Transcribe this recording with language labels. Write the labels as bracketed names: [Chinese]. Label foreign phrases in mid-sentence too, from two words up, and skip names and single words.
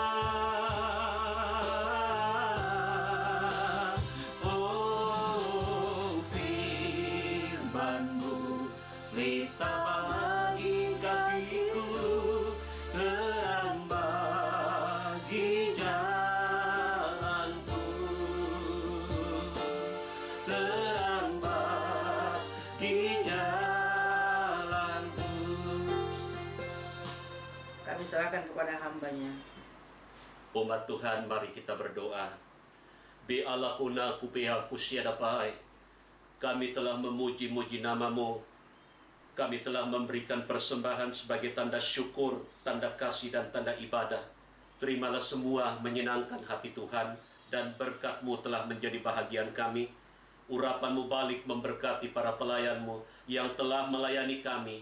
[Indonesian] Oh, firman-Mu pelita bagi kakiku, terang bagi jalanku, terang bagi jalanku. Kami serahkan kepada hamba-Nya. Umat Tuhan, mari kita berdoa. Bi Allah kuna kupea kusiada pai. Kami telah memuji-muji nama-Mu. Kami telah memberikan persembahan sebagai tanda syukur, tanda kasih dan tanda ibadah. Terimalah semua menyenangkan hati Tuhan, dan berkat-Mu telah menjadi bahagian kami. Urapan-Mu balik memberkati para pelayan-Mu yang telah melayani kami.